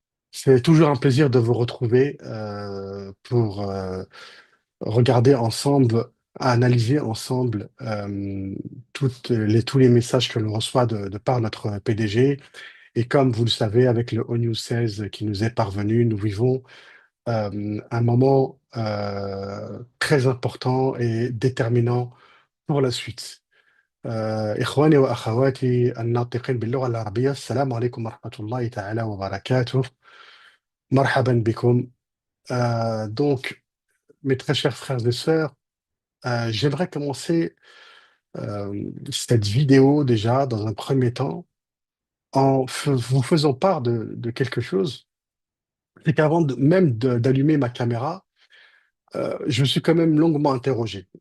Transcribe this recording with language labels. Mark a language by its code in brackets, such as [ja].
[fr] C'est toujours un plaisir de vous retrouver pour regarder ensemble, analyser ensemble tous les messages que l'on reçoit de par notre PDG. Et comme vous le savez, avec le ONU 16 qui nous est parvenu, nous vivons un moment très important et déterminant pour la suite. [ar] إخواني وأخواتي الناطقين باللغة العربية السلام عليكم ورحمة الله تعالى وبركاته. مرحبا بكم. [fr] Donc, mes très chers frères et sœurs, j'aimerais commencer cette vidéo déjà dans un premier temps vous faisant part de quelque chose. C'est qu'avant d'allumer ma caméra, je me suis quand même longuement interrogé.